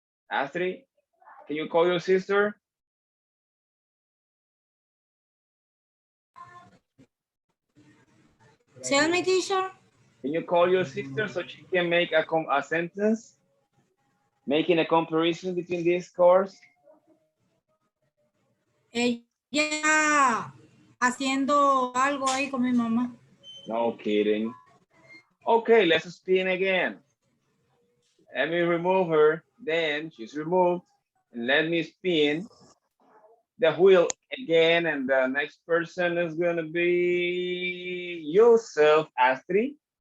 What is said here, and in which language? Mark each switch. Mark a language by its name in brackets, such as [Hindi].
[English] Astrid, can you call your sister? Tell me, teacher. Can you call your sister so she can make a sentence? Making a comparison between these cars? [Spanish] Ella haciendo algo ahí con mi mamá. [English] No kidding. Okay, let's spin again. Let me remove her then she's removed. And let me spin the wheel again, and the next person is gonna be yourself, Astrid.